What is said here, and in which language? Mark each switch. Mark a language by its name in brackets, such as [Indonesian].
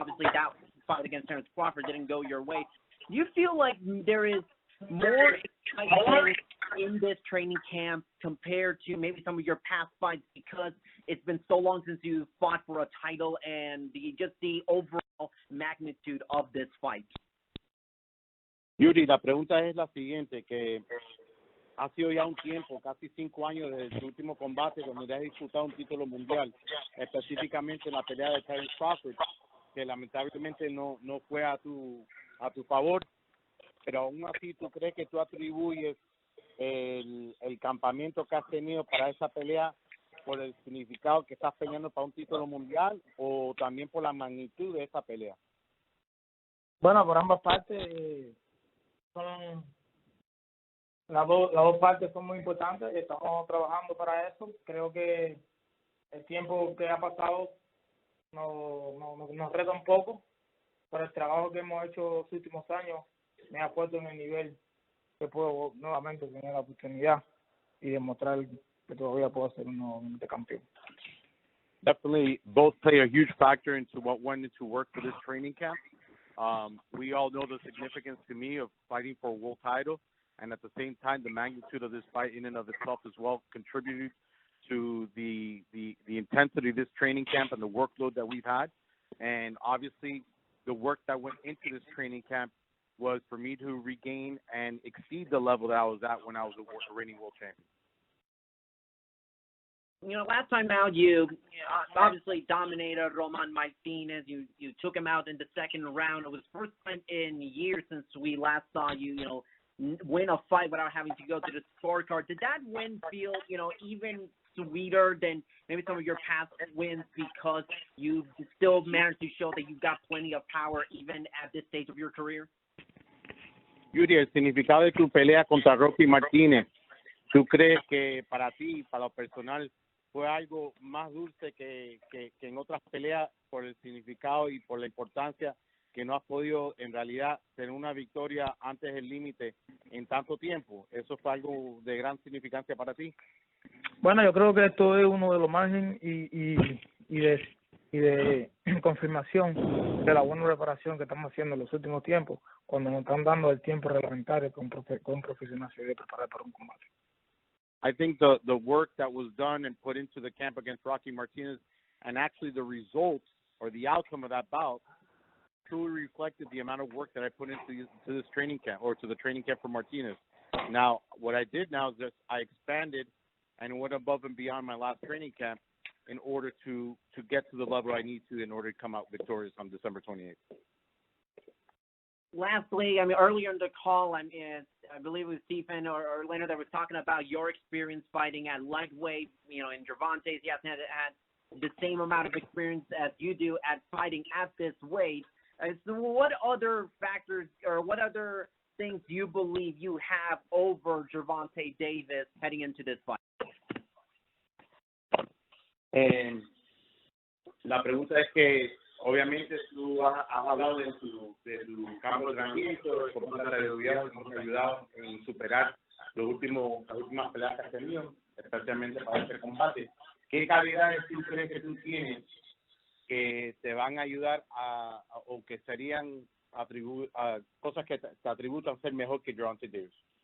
[English] Obviously, that fight against Terrence Crawford didn't go your way. Do you feel like there is more excitement in this training camp compared to maybe some of your past fights, because it's been so long since you fought for a title, and the overall magnitude of this fight? [Spanish] Yuri, la pregunta es la siguiente, que ha sido ya un tiempo, casi 5 años desde su último combate, donde ha disputado un título mundial, específicamente en la pelea de Terrence Crawford, que lamentablemente no fue a tu favor, pero aún así, ¿tú crees que tú atribuyes el campamento que has tenido para esa pelea por el significado que estás peleando para un título mundial, o también por la magnitud de esa pelea? Bueno, por ambas partes, las dos partes son muy importantes, estamos trabajando para eso. Creo que el tiempo que ha pasado nos reta un poco, pero el trabajo que hemos hecho los últimos años me ha puesto en el nivel que puedo nuevamente tener la oportunidad y demostrar que todavía puedo ser un nuevo campeón. [English] Definitely, both play a huge factor into what went into work for this training camp. We all know the significance to me of fighting for a world title, and at the same time, the magnitude of this fight in and of itself as well contributed to the intensity of this training camp and the workload that we've had. And obviously, the work that went into this training camp was for me to regain and exceed the level that I was at when I was a reigning world champion. You know, last time out, you obviously dominated Roman Martinez. You took him out in the second round. It was the first time in years since we last saw you, win a fight without having to go to the scorecard. Did that win feel, even sweeter than maybe some of your past wins because you still managed to show that you've got plenty of power even at this stage of your career? [Spanish] Yuri, el significado de tu pelea contra Rocky Martínez, ¿tú crees que para ti, para lo personal, fue algo más dulce que en otras peleas por el significado y por la importancia que no has podido en realidad tener una victoria antes del límite en tanto tiempo? ¿Eso fue algo de gran significancia para ti? Bueno, yo creo que esto es uno de los márgenes y de confirmación de la buena preparación que estamos haciendo en los últimos tiempos, cuando nos están dando el tiempo reglamentario con profesionalidad de preparar para un combate. [English] I think the work that was done and put into the camp against Rocky Martinez, and actually the results or the outcome of that bout, truly reflected the amount of work that I put into this training camp, or to the training camp for Martinez. Now, what I did now is just I expanded and went above and beyond my last training camp in order to get to the level I need to in order to come out victorious on December 28th. Lastly, earlier in the call, I believe it was Stephen or Leonard that was talking about your experience fighting at lightweight. In Gervonta's, he hasn't had the same amount of experience as you do at fighting at this weight. So what other factors or what other things do you believe you have over Gervonta Davis heading into this fight? [Spanish] La pregunta es que, obviamente, tú has hablado de tu campo de entrenamiento, de cómo te ha ayudado en superar las últimas peleas que has tenido, especialmente para este combate. ¿Qué calidades tú crees que tú tienes que te van a ayudar o que serían cosas que te atributan a ser mejor que Gervonta Davis?